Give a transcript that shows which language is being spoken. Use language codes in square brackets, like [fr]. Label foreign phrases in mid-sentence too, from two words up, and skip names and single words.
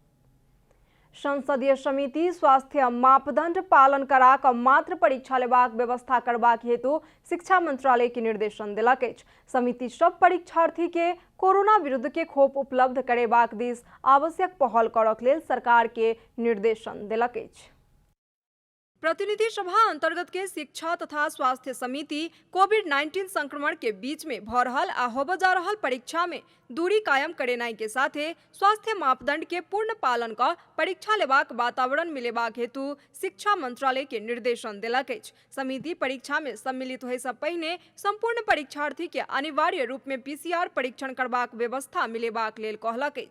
[mai] संसदीय समिति स्वास्थ्य मापदंड पालन करा कऽ मात्र परीक्षा लेबाक व्यवस्था करबाक हेतु शिक्षा मंत्रालय के निर्देशन देलक अछि। समिति सब परीक्षार्थी के कोरोना विरुद्ध के खोप उपलब्ध करेबाक दिस आवश्यक पहल करक लेल सरकार के निर्देशन देलक अछि। प्रतिनिधि सभा अंतर्गत के शिक्षा तथा स्वास्थ्य समिति कोविड-19 संक्रमण के बीच में भ रहल आ होबय जा रहल परीक्षा में दूरी कायम करेनाई के साथे स्वास्थ्य मापदंड के पूर्ण पालन क परीक्षा लेबाक वातावरण मिलेबाक हेतु शिक्षा मंत्रालय के निर्देशन देलक अछि। समिति परीक्षा में सम्मिलित होय सँ पहिने संपूर्ण परीक्षार्थी के अनिवार्य रूप में PCR परीक्षण करबाक व्यवस्था मिलेबाक लेल कहलक अछि।